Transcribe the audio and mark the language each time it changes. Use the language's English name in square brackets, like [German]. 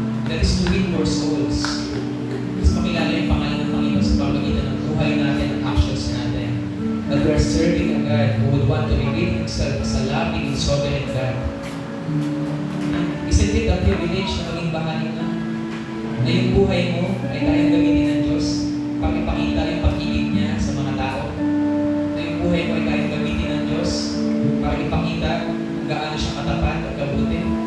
[English] That is to win more souls. [Filipino] Mas makilala yung pangalan ng Panginoon sa pamagitan ng buhay natin at actions natin. [English] That we are serving a God who would want to reveal Himself as a loving and sovereign God. Isn't it a privilege [Filipino] na maging bahagi na yung buhay mo ay kayang gamitin ng Diyos para ipakita yung pag-ibig niya sa mga tao? Na yung buhay mo ay kayang gamitin ng Diyos para ipakita kung gaano siya katapat at kabuti?